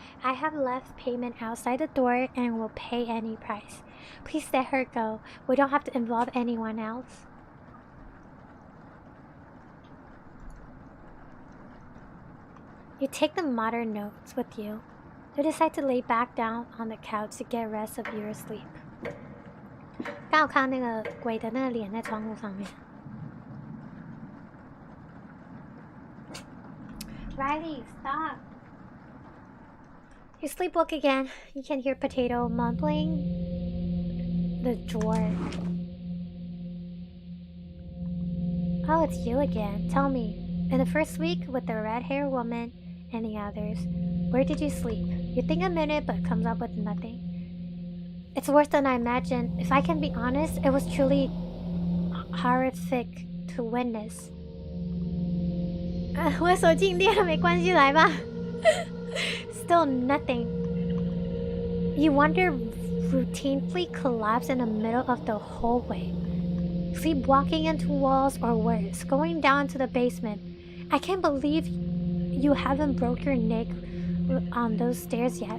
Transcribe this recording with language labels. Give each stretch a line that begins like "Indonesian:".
English: I have left payment outside the door and will pay any price. Please let her go. We don't have to involve anyone else. You take the modern notes with you. You decide to lay back down on the couch to get rest of your sleep.
Chinese: 刚好看到那个鬼的那个脸在窗户上面。
English: Riley, stop. You sleepwalk again. You can hear Potato mumbling the drawer. Oh, it's you again. Tell me, in the first week with the red-haired woman and the others, where did you sleep? You think a minute but comes up with nothing. It's worse than I imagined. If I can be honest, it was truly horrific to witness.
Chinese: 我的手静电了，没关系，来吧。
English: Still nothing. You wonder routinely collapse in the middle of the hallway. Sleepwalking into walls or worse, going down to the basement. I can't believe you haven't broke your neck on those stairs yet.